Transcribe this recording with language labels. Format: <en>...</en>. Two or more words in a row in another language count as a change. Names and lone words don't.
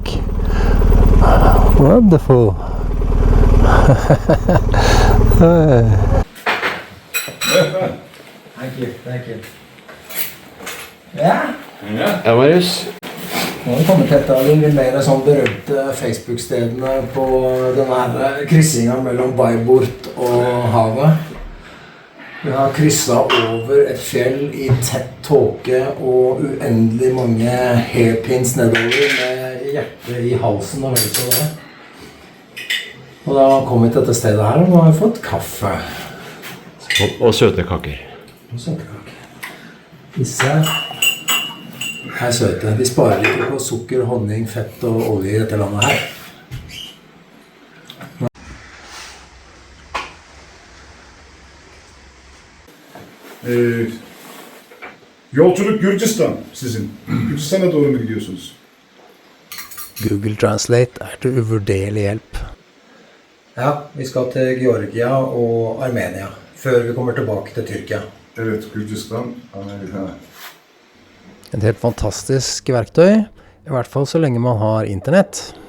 <en>Wonderful. Thank you.</en> <no>Ja. Ja, Marius. Nå har vi kommet til et av de mer sånn berømte Facebook-stedene på denne kryssingen mellom Bayburt og havet. Vi har krysset over et fjell i tett tåke og uendelig mange hairpins nedover med hjertet i halsen og vel så det. Og da kom vi til dette stedet her, og nå har vi fått kaffe. Og søte kaker. Disse er søte. De sparer ikke på sukker, honning, fett og olje i dette landet her.</no> <tr>Yolculuk Gürcistan sizin. Gürcistan'a doğru mu gidiyorsunuz?</tr> <no>Google Translate er til uvurderlig hjelp. Ja, vi skal til Georgia og Armenia, før vi kommer tilbake til Tyrkia.</no> <tr>Evet, Gürcistan, Amerika.</tr> <no>Et helt fantastisk verktøy, i hvert fall så lenge man har internett.</no>